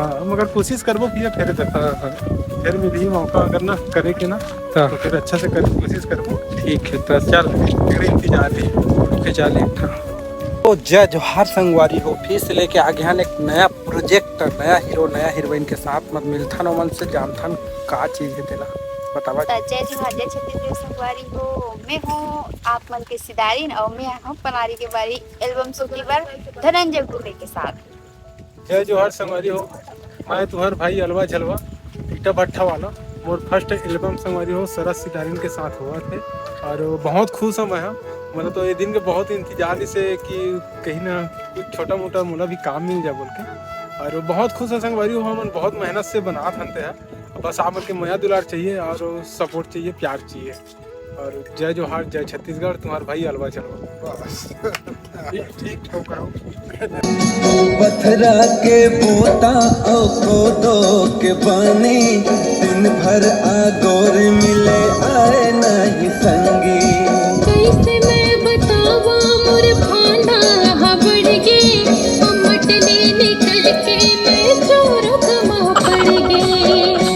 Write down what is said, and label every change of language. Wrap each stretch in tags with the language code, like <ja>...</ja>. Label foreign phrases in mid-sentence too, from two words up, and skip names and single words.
<hne>हाँ मगर कोशिश करबो भैया फिर फिर मिली मौका अगर ना करे के ना तो तो फिर अच्छा से कर कोशिश करबो ठीक है तो चल फिर इंतजार है के चल तो जय जोहार संगवारी हो फिर से लेके आ गया एक नया प्रोजेक्ट नया हीरो नया हीरोइन के साथ मत मिलथन ओमन से जानथन का चीज है तेला बतावा जय जोहार जय छत्तीसगढ़ संगवारी हो मैं हूँ आप मन के सिदारिन और मैं हूँ पनारी के बारी</hne> <en>album shooting</en> <hne>धनंजय गुप्ते के साथ जय जोहार संगवारी हो मैं तुहर भाई अलवा झलवा ईटा भट्टा वाला मोर</hne> <en>first album</en> <hne>संगवारी हो सरस सितारिन के साथ हुआ थे और बहुत खुश हूँ मैं मतलब तो ये दिन के बहुत इंतजार से कि कहीं ना कुछ छोटा मोटा मोला भी काम मिल जाए बोल के और बहुत खुश है संगवारी हो हम बहुत मेहनत से बना थानते हैं बस आप के मया दुलार चाहिए और सपोर्ट चाहिए प्यार चाहिए और जय जोहार जय छत्तीसगढ़ तुम्हारा भाई अलवा चलवा बस ठीक ठोक करो पथरा के पोता ओ कोदो के पानी दिन भर आगोर मिले आए नहीं संगी कैसे मैं बतावा मोर भांडा हबड़ गे मटले निकल के मैं चोरों कमा पड़ गे</hne>